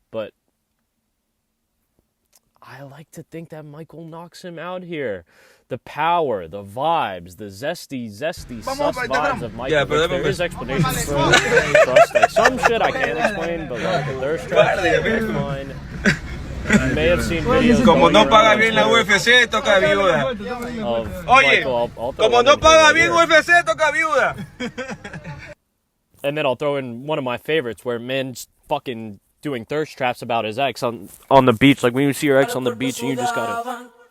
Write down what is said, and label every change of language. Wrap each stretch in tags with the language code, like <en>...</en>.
<en>But I like to think that Michael knocks him out here. The power, the vibes, the zesty sus vibes of Michael. Yeah, but there is explanations for it. Trust, like some shit I can't explain, but like the thirst trap, that's mine. You may have seen videos.</en> <es>Como no paga bien la UFC, toca viuda. Oye, como no paga bien UFC, toca viuda.</es> <en>And then I'll throw in one of my favorites where men's fucking doing thirst traps about his ex on the beach. Like when you see your ex on the beach and you just gotta...</en>